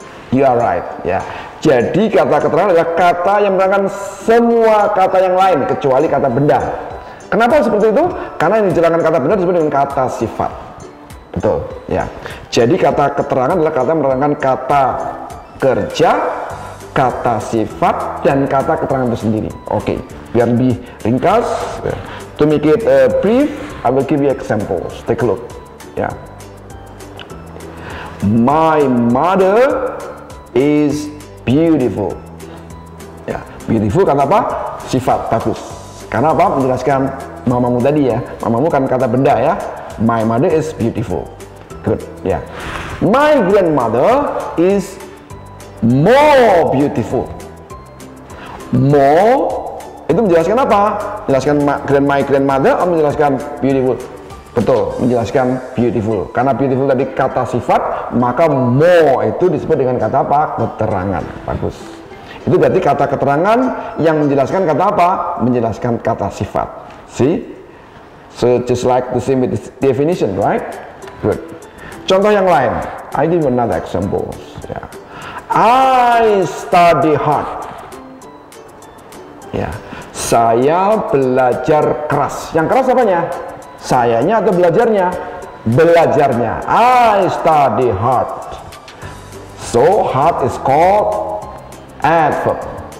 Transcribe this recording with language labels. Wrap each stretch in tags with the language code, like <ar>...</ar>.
<en>You are right, ya.</en> <id>Jadi kata keterangan adalah kata yang menerangkan semua kata yang lain kecuali kata benda. Kenapa seperti itu? Karena yang dijelaskan kata benda disebut dengan kata sifat. Betul, ya. Jadi kata keterangan adalah kata menerangkan kata kerja, kata sifat, dan kata keterangan itu sendiri. Oke, biar lebih ringkas.</id> <en>To make it brief, I will give you examples. Take a look. Yeah. My mother is beautiful.</en> <id>Ya, beautiful kata apa? Sifat bagus. Karena apa? Menjelaskan mamamu tadi ya. Mamamu kan kata benda ya.</id> <en>My mother is beautiful. Good.</en> <id>Ya.</id> <en>My grandmother is more beautiful.</en> <id>More itu menjelaskan apa? Menjelaskan</id> <en>my grandmother</en> <id>atau menjelaskan beautiful? Betul, menjelaskan beautiful. Karena beautiful tadi kata sifat, maka more itu disebut dengan kata apa? Keterangan. Bagus. Itu berarti kata keterangan yang menjelaskan kata apa? Menjelaskan kata sifat.</id> <en>See? So just like the same with the definition, right? Good.</en> <id>Contoh yang lain.</id> <en>I give you another example. Yeah. I study hard. Ya.</en> <id>Saya belajar keras. Yang keras apanya? Sayanya atau belajarnya? Belajarnya.</id> <en>I study hard. So hard is called adverb.</en>